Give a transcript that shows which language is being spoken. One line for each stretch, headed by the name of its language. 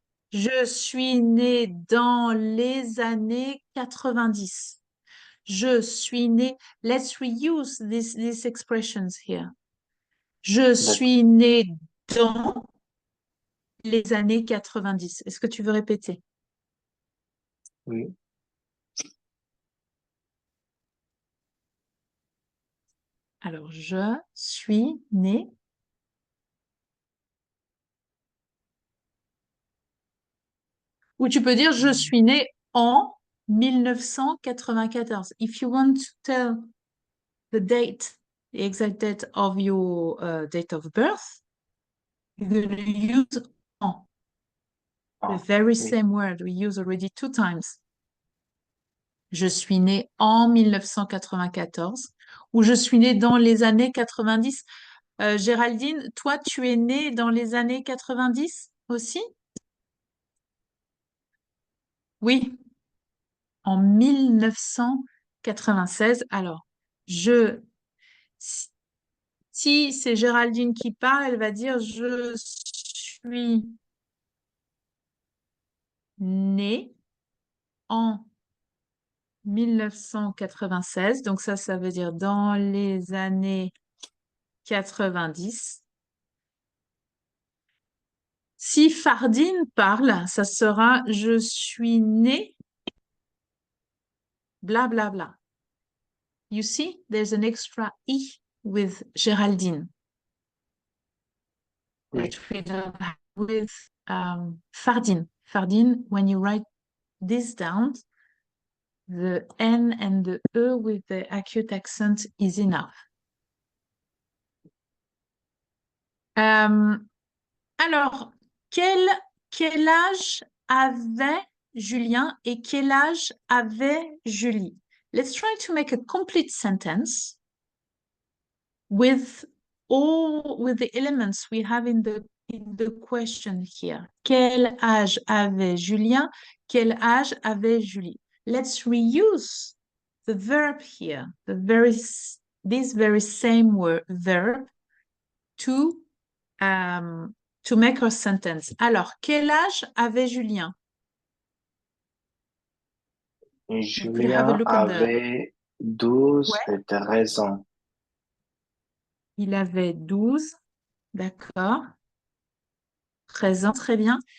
French: Je suis né dans les années 90. Je suis né.
English: Let's reuse these expressions here.
French: Je suis né dans les années 90. Est-ce que tu veux répéter? Oui. Alors, je suis né. Ou tu peux dire je suis né en 1994.
English: If you want to tell the date, the exact date of your date of birth, you're going to use en. The very same word we use already 2 times.
French: Je suis né en 1994 ou je suis né dans les années 90. Géraldine, toi, tu es née dans les années 90 aussi? Oui, en 1996. Alors, si c'est Géraldine qui parle, elle va dire je suis née en 1996. Donc ça veut dire dans les années 90. Si Fardine parle, ça sera je suis née bla bla bla.
English: You see, there's an extra I with Géraldine.
French: Oui.
English: That we don't have with Fardine. Fardine, when you write this down, The N and the E with the acute accent is enough.
French: Alors, quel âge avait Julien et quel âge avait Julie?
English: Let's try to make a complete sentence with the elements we have in the question here.
French: Quel âge avait Julien? Quel âge avait Julie?
English: Let's reuse the verb here, this very same verb to make our sentence.
French: Alors, quel âge avait Julien?
English: You could have a
French: Julien
English: look at the...
French: avait 12 Ouais. et 13 ans. Il avait 12, d'accord. 13 ans, très bien.